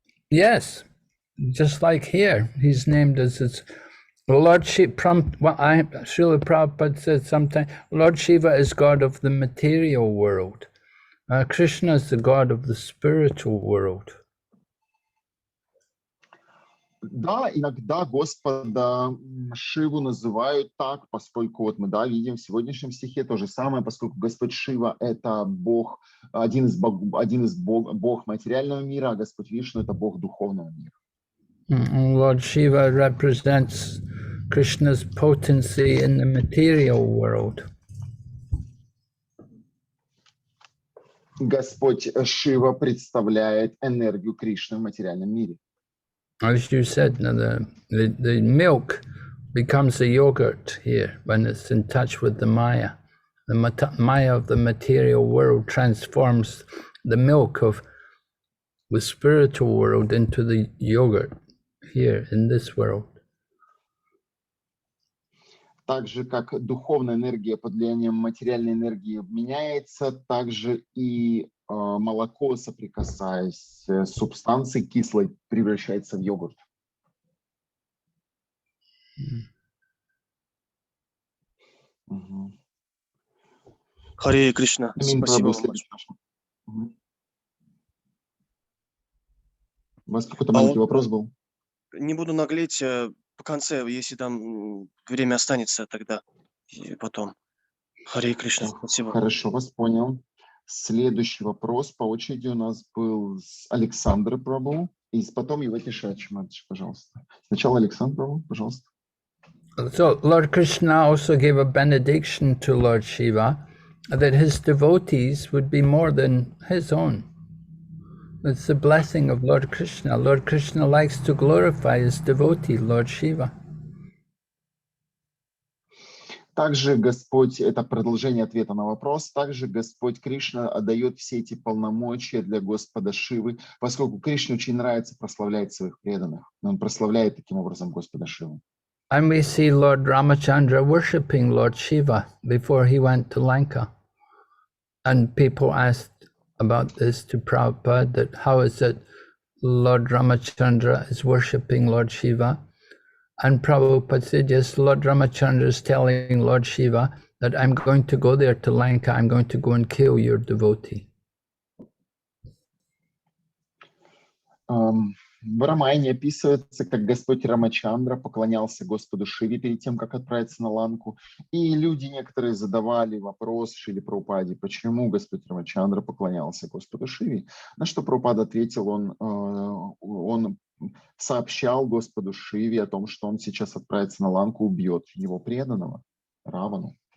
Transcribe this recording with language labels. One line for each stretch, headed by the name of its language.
English: Yes, just like here, he's named as his Lord Shiva. Srila Prabhupada said sometimes, Lord Shiva is God of the material world. Krishna is the God of the spiritual world.
Russian: Да, иногда Господа Шиву называют так, поскольку вот мы, да, видим в сегодняшнем стихе то же самое, поскольку Господь Шива — это Бог, один из Бог материального мира, а Господь Вишну — это Бог духовного мира.
English: Lord Shiva represents Krishna's potency in the material world.
Russian: Господь Шива представляет энергию Кришны в материальном мире.
English: As you said, the milk becomes a yogurt here when it's in touch with the Maya. The Maya of the material world transforms the milk of the spiritual world into the yogurt here in this world.
Russian: Так же, как духовная энергия под влиянием материальной энергии меняется, так же и молоко, соприкасаясь с субстанцией кислой, превращается в йогурт. Харе Кришна, спасибо вам. У вас какой-то маленький вопрос был? Не буду наглеть, по конце, если там время останется, тогда и потом. Харе Кришна, спасибо. Хорошо, вас понял. Следующий вопрос по очереди у нас был с Александра Прабу, и потом его Шримад, пожалуйста. Сначала Александр Прабу, пожалуйста.
English: So Lord Krishna also gave a benediction to Lord Shiva that his devotees would be more than his own. It's the blessing of Lord Krishna. Lord Krishna likes to glorify his devotee, Lord Shiva.
Russian: Также Господь, это продолжение ответа на вопрос, также Господь Кришна отдает все эти полномочия для Господа Шивы, поскольку Кришне очень нравится прославлять своих преданных. Он прославляет таким образом Господа Шиву.
English: And we see Lord Ramachandra worshipping Lord Shiva before he went to Lanka. And people asked about this to Prabhupada, that how is it Lord Ramachandra is worshipping Lord Shiva? And Prabhupada said, yes, Lord Ramachandra is telling Lord Shiva that I'm going to go there to Lanka, I'm going to go and kill your devotee.
Russian: В Рамайне описывается, как Господь Рамачандра поклонялся Господу Шиве перед тем, как отправиться на Ланку. И люди некоторые задавали вопрос Шиле Прабхупаде, почему Господь Рамачандра поклонялся Господу Шиве. На что Прабхупада ответил, он сообщал Господу Шиве о том, что он сейчас отправится на Ланку, убьет его преданного Равану.